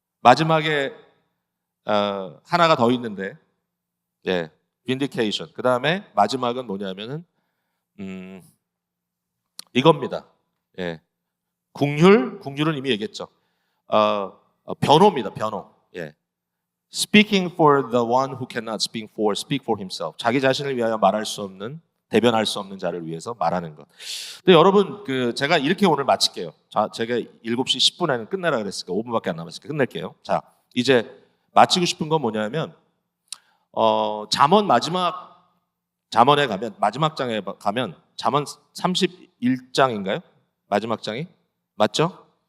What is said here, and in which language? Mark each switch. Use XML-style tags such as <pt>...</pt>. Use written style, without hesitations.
<ko>마지막에 하나가 더 있는데, 예, vindication. 그 다음에 마지막은 뭐냐면은 이겁니다. 예, 긍휼은 이미 얘기했죠. 변호입니다. 변호. 예.</ko> <en>Speaking for the one who cannot speak for himself.</en> <ko>자기 자신을 위하여 말할 수 없는, 대변할 수 없는 자를 위해서 말하는 것. 근데 여러분, 제가 이렇게 오늘 마칠게요. 자, 제가 7시 10분에는 끝내라 그랬으니까 5분밖에 안 남았으니까 끝낼게요. 자, 이제 마치고 싶은 건 뭐냐면, 잠언 잠언에 가면, 마지막 장에 가면, 잠언 31장인가요? 마지막 장이? 맞죠?</ko>